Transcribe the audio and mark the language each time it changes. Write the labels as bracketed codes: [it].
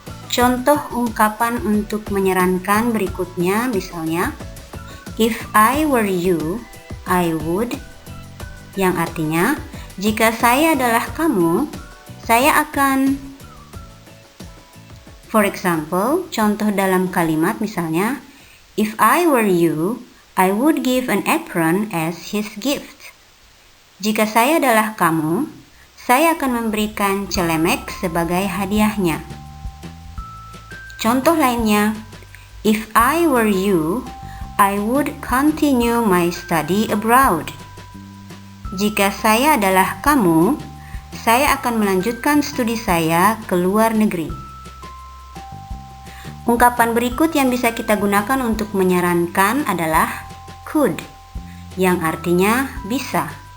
[id] Contoh ungkapan untuk menyarankan berikutnya misalnya, [en] if I were you, I would, [id] yang artinya Jika saya adalah kamu, saya akan. [en] For example, [id] contoh dalam kalimat misalnya, [en] if I were you, I would give an apron as his gift. [id] Jika saya adalah kamu, saya akan memberikan celemek sebagai hadiahnya. Contoh lainnya, [en] if I were you, I would continue my study abroad. [id] Jika saya adalah kamu, saya akan melanjutkan studi saya ke luar negeri. Ungkapan berikut yang bisa kita gunakan untuk menyarankan adalah [en] could, [id] yang artinya bisa.